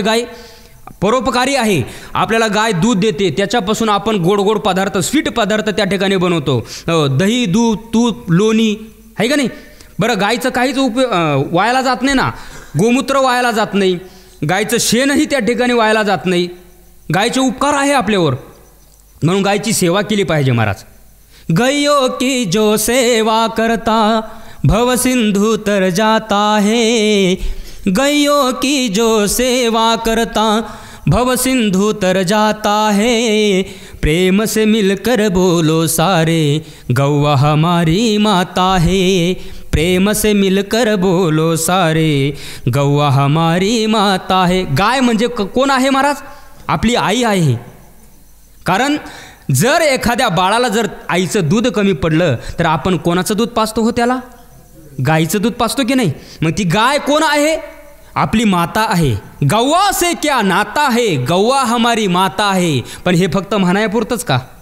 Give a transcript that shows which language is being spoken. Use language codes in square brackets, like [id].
[mr] गाय परोपकारी आहे. आपल्याला गाय दूध देते, त्याच्यापासून आपण गोड गोड पदार्थ, स्वीट पदार्थ त्या ठिकाणी बनवतो. दही, दूध, तूप, लोणी, आहे का नाही. बरं, गायचं काहीच वायाला जात नाही ना, गोमूत्र वायाला जात नाही, गायचं शेणही त्या ठिकाणी वायाला जात नाही. गायचे उपकार आहे आपल्यावर, म्हणून गायची सेवा केली पाहिजे महाराज. [hi] गैयो की जो सेवा करता भव सिंधु तर जाता है, गैयो की जो सेवा करता भव सिंधु तर जाता है, प्रेम से मिलकर बोलो सारे गौवा हमारी माता है, प्रेम से मिलकर बोलो सारे गौवा हमारी माता है. [mr] गाय म्हणजे कोण आहे महाराज? आपली आई आहे. कारण जर एखाद्या बाळाला जर आईचं दूध कमी पडलं तर आपण कोणाचं दूध पाजतो हो? त्याला गाईचं दूध पाजतो की नाही. मग ती गाय कोण आहे? आपली माता आहे. [hi] गौवा से क्या नाता है, [mr] गौवा हमारी माता आहे. पण हे फक्त म्हणायपुरतंच का?